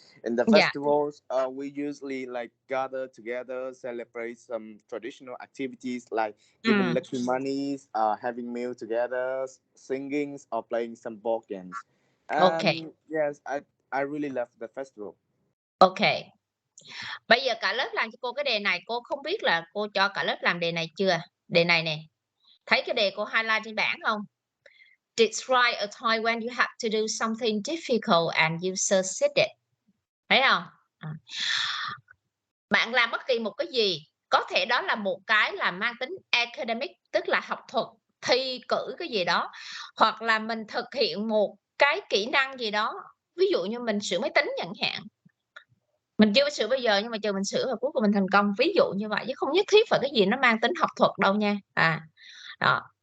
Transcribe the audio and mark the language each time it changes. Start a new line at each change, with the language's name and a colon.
English: In the festivals, we usually like gather together, celebrate some traditional activities like giving lucky monies, having meal together, singing, or playing some board games. Okay. Yes, I really love the festival. Okay.
Vietnamese: Bây giờ cả lớp làm cho cô cái đề này, cô không biết là cô cho cả lớp làm đề này chưa? Đề này nè. Thấy cái đề cô highlight trên bảng không?
English: Describe a time when you have to do something difficult and you succeeded.
Vietnamese: Thấy không? Bạn làm bất kỳ một cái gì, có thể đó là một cái là mang tính academic, tức là học thuật, thi cử cái gì đó, hoặc là mình thực hiện một cái kỹ năng gì đó. Ví dụ như mình sửa máy tính chẳng hạn. Mình chưa sửa bây giờ nhưng mà chờ mình sửa và cuối cùng mình thành công, ví dụ như vậy, chứ không nhất thiết phải cái gì nó mang tính học thuật đâu nha. Đó.